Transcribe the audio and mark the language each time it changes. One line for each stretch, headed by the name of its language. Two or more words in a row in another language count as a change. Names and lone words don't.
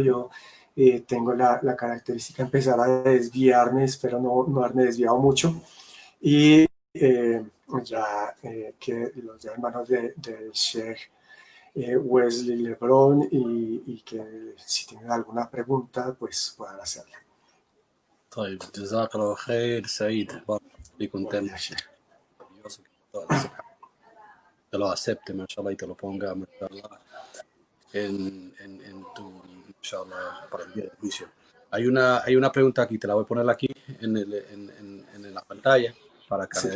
Spanish: Yo tengo la característica de empezar a desviarme, espero no haberme desviado mucho. Y ya que los hermanos del Sheikh Wesley Lebron, y que si tienen alguna pregunta, pues puedan hacerla.
Arabic: طيب جزاك الله خير سعيد, بارك فيكم تم.
Spanish: Te lo acepte, mashallah, y te lo ponga, mashallah, en tu, mashallah, para el día del juicio. Hay una pregunta aquí, te la voy a poner aquí en la pantalla para que Sí.